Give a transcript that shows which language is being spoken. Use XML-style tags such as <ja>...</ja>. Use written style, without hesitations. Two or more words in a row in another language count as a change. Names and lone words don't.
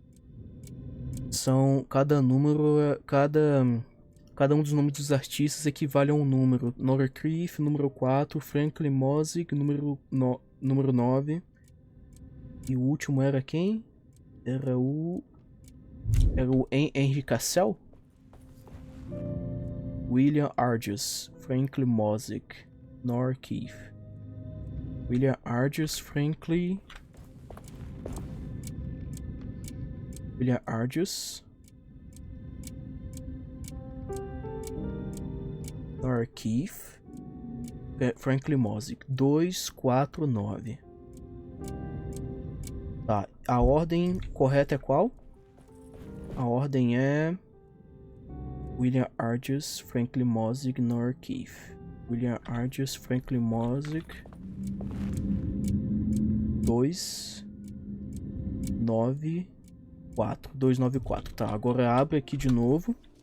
<pt>São, cada número, cada um dos nomes dos artistas equivale a um número. Nor Keith, número 4, Franklin Mossick, número 9. E o último era quem? Era o Henry Cassell? William Arges, Franklin Mossick, Nor Keith. William Arges, Franklin. William Arges. Nor Keith. Franklin Mosick. 249. Tá, a ordem correta é qual? A ordem é William Argus, Franklin Mosick, Nor Keith. William Argus, Franklin Mosick. 294. 294. Tá, agora abre aqui de novo.</pt>